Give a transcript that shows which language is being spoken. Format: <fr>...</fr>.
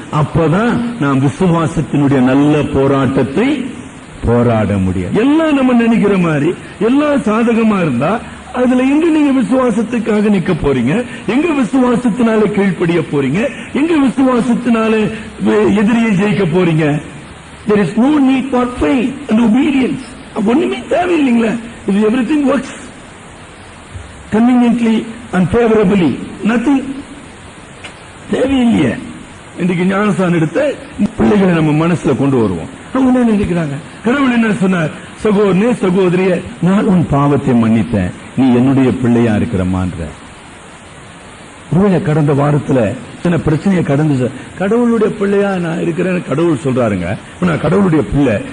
<ta>அப்பதான் நாம் விசுவாசத்தினுடைய நல்ல போராட்டத்தை போராட முடியும். எல்லாம் நம்ம நினைக்கிற மாதிரி எல்லாம் சாதகமா இருந்தா அதுல எங்க நீங்க விசுவாசத்துக்காக நிக்க போறீங்க? எங்க விசுவாசத்தினால கீழ்ப்படிய போறீங்க? எங்க விசுவாசத்தினால எதிரியை ஜெயிக்க போறீங்க?</ta> <en>There is no need for faith and obedience.</en> <ta>ஒண்ணுமே தேவையில்லைங்களா?</ta> <en>If everything works conveniently and favorably, nothing</en> <ta>தேவையில்லையே. இன்றைக்கு ஞானஸ்தானம் எடுத்த பிள்ளைகளை நம்ம மனசுல கொண்டு வருவோம். அவங்க என்ன நினைக்கிறாங்க? கடவுள் என்ன சொன்னார்? சகோதரனே சகோதரிய, நான் உன் பாவத்தை மன்னித்தேன், நீ என்னுடைய பிள்ளையா இருக்கிறமான்ற. ஒருவேளை கடந்த வாரத்துல சில பிரச்சனையை கடந்து கடவுளுடைய பிள்ளையா நான் இருக்கிறேன்னு கடவுள் சொல்றாருங்க. நான் கடவுளுடைய பிள்ளை.</ta>